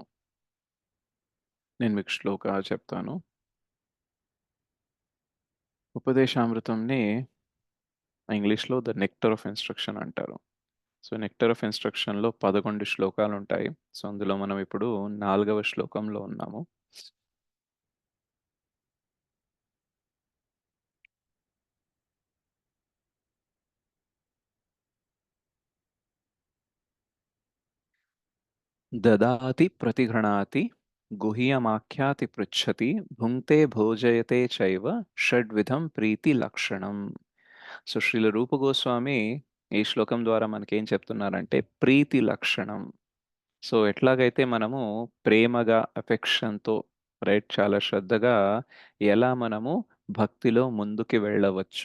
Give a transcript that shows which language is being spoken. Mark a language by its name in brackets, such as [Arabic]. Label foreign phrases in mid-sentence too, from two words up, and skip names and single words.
[Telugu] నేను మీకు శ్లోక చెప్తాను. ఉపదేశామృతంని ఇంగ్లీష్‌లో ద నెక్టర్ ఆఫ్ ఇన్‌స్ట్రక్షన్ అంటారు. సో నెక్టర్ ఆఫ్ ఇన్‌స్ట్రక్షన్‌లో 11 శ్లోకాలుంటాయి. సో అందులో మనం ఇప్పుడు 4వ శ్లోకంలో ఉన్నాము. [Sanskrit] ददाति प्रतिगृह्णाति गुह्यमाख्याति पृच्छति भुङ्क्ते भोजयते चैव షడ్విధం ప్రీతి లక్షణం. [Telugu] సో శ్రీల రూప గోస్వామి ఈ శ్లోకం ద్వారా మనకేం చెప్తున్నారంటే ప్రీతి లక్షణం. సో ఎట్లాగైతే మనము ప్రేమగా అఫెక్షన్‌తో రైట్ చాలా శ్రద్ధగా ఎలా మనము భక్తిలో ముందుకు వెళ్ళవచ్చు.